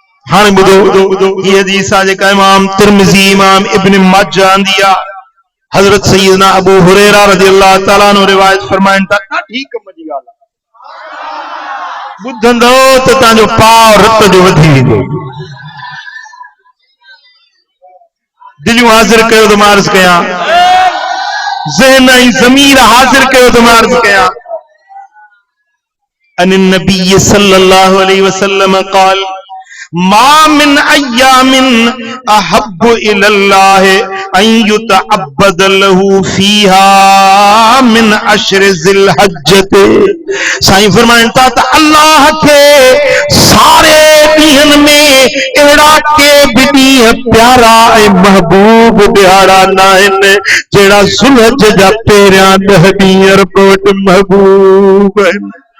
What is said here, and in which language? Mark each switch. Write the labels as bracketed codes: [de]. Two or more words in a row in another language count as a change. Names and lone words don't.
[sd] हाँ बुधो ये हदीस आहे जेका इमाम तिरमिज़ी इमाम इब्न माजा आंदिया हजरत सैयदना अबू हुरैरा [ar] رضي الله تعالى عنه [sd] रिवायत फरमाइन था ॾाढी कम जी ॻाल्हि आहे ॿुधंदो त तव्हांजो पाव रत जो वधी वेंदो दिलियूं हाज़िर कयो त मां अर्ज़ कयां ज़हन ऐं ज़मीर हाज़िर कयो त मां अर्ज़ कयां [ar] عن النبي صلى الله عليه وسلم قال ما من أيام أحب إلى الله أن يتعبد له فيها من عشر ذي الحجة. [sd] साईं फरमाइनि था त अल्लाह के सारे ॾींहनि में अहिड़ा के बि ॾींहं प्यारा ऐं महबूब ॾियारा न आहिनि जहिड़ा ज़ुल्हज जा पहिरियां 10 ॾींहं रब वटि महबूब आहिनि।